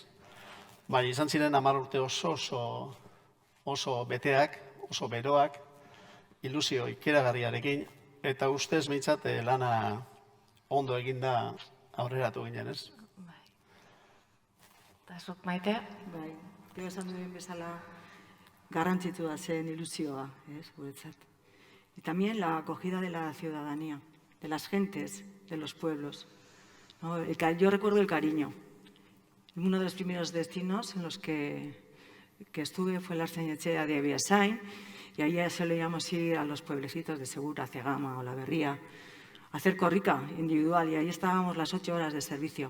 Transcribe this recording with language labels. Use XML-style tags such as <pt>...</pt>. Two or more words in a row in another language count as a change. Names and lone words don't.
<eu>Baina izan ziren 10 urte oso beteak, oso beroak, ilusio ikeragarriarekin, eta ustez meitzat lana ondo eginda aurreratu ginen ez. Eta zuk Maite? Bai, Teo esan duen bezala garrantzitua zen ilusioa, guretzat.</eu> <es>Y también la acogida de la ciudadanía, de las gentes, de los pueblos. Yo recuerdo el cariño. Uno de los primeros destinos en los que que estuve fue la Ertzain-Etxea de Beasain, y ahí solíamos ir a los pueblecitos de Segura, Cegama o La Berría, a hacer corrica individual, y ahí estábamos las 8 horas de servicio.</es>